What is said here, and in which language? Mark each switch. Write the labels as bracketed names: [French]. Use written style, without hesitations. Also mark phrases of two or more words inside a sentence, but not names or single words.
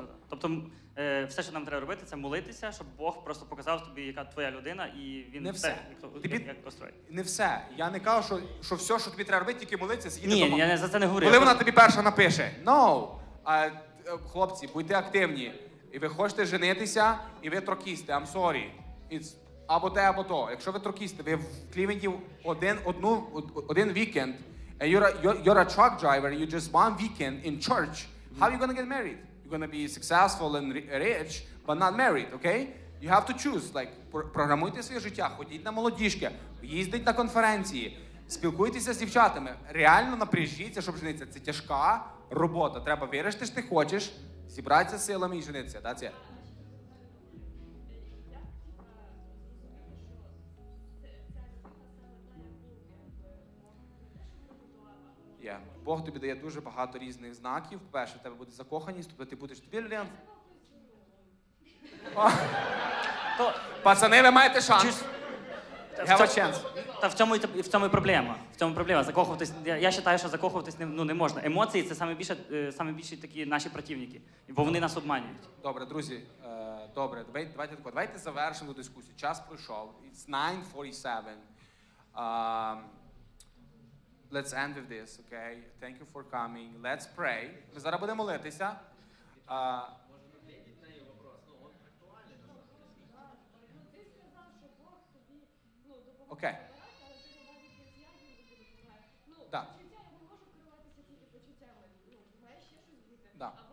[Ukrainian] Тобто все, що нам треба робити, це молитися, щоб Бог просто показав тобі, яка твоя людина, і він Не все. як построїть. Не все. Я не кажу, що все, що тобі треба робити, тільки молитися, сидіти Ні, вдома. я за це не говорю. Коли вона тобі перша напише, no, хлопці, будьте активні. І ви хочете женитися, і ви трокісти, [English] I'm sorry. [Ukrainian] It's або те, або то. Якщо ви трокісти, ви в Клівенді один вікенд, [English] you're a truck driver, you just one weekend in church, how are you going to get married? You're going to be successful and rich, but not married, okay? You have to choose. Like, [Ukrainian] програмуйте своє життя, ходіть на молодіжки, їздіть на конференції, спілкуйтеся з дівчатами. Реально напряжіться, щоб женитися. Це тяжка робота. Треба вирішити, що ти хочеш, зібратися силами і женитися. [English] That's it. [Ukrainian] Бог тобі дає дуже багато різних знаків. По-перше, в тебе буде закоханість, тобто ти будеш тобі людина. Пацани, ви маєте шанс. [English] Have a chance. [Ukrainian] Та в цьому і проблема. В цьому проблема. Закохуватись. Я вважаю, що закохуватись не можна. Емоції це саме більше такі наші противники, бо вони нас обманюють. Добре, друзі. Добре, давайте завершимо дискусію. Час пройшов. [English] It's 9:47. Let's end with this, okay? Thank you for coming. Let's pray. [Ukrainian] Ми зараз будемо молитися. Окей. Да. Да.